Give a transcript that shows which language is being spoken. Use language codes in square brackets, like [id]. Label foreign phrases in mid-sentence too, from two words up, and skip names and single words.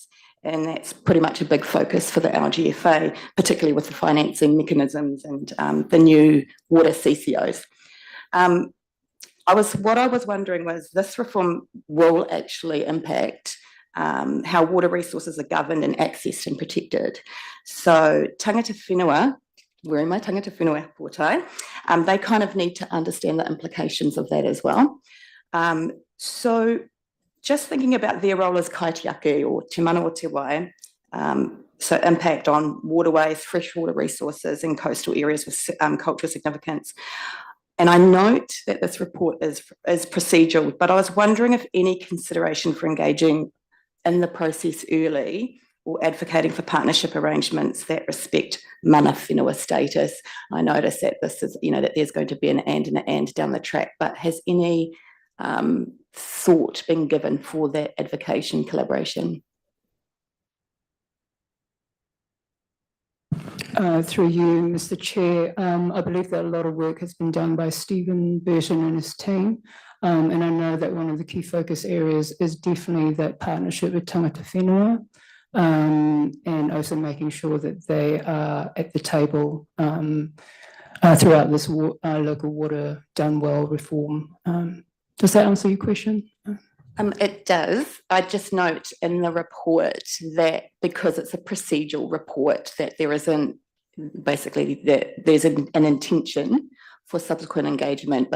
[en] And that's pretty much a big focus for the LGFA, particularly with the financing mechanisms and the new water CCOs. What I was wondering was this reform will actually impact how water resources are governed and accessed and protected. [mi] So tangata whenua, [en] wearing my [mi] tangata whenua portai, [en] they kind of need to understand the implications of that as well. So just thinking about their role as kaitiaki or [mi] te mana o te wai, [en] so impact on waterways, freshwater resources in coastal areas with cultural significance. And I note that this report is procedural, but I was wondering if any consideration for engaging in the process early or advocating for partnership arrangements that respect [mi] mana whenua [en] status. I notice that this is, that there's going to be an and down the track, but has any thought been given for that advocation collaboration? Through you, Mr. Chair, I believe that a lot of work has been done by Stephen Burton and his team. And I know that one of the key focus areas is definitely that partnership with [mi] tangata whenua, [en] and also making sure that they are at the table throughout this local water done well reform. Does that answer your question? It does. I just note in the report that because it's a procedural report, that there isn't basically that there's an intention for subsequent engagement.